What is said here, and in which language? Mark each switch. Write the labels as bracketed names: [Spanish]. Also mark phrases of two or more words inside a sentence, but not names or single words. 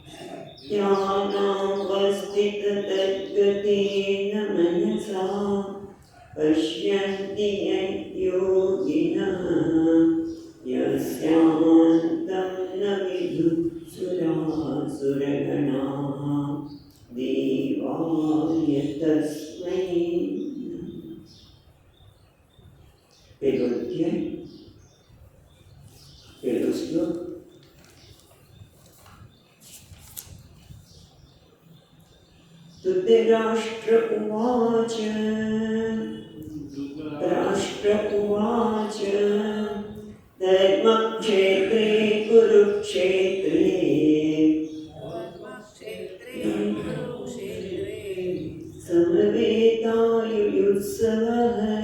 [Sanskrit] ध्यानावस्थिततद्गतेन मनसा पश्यन्ति योगिनः यस्यान्तं न विदुःसुरासुरगणाः देवाय तस्मै नमः। [Gujarati] પહેલો અધ્યાય પહેલો શ્લોક। [Sanskrit] धृतराष्ट्र उवाच धर्मक्षेत्रे कुरुक्षेत्रे समवेतायुयुत्सवः।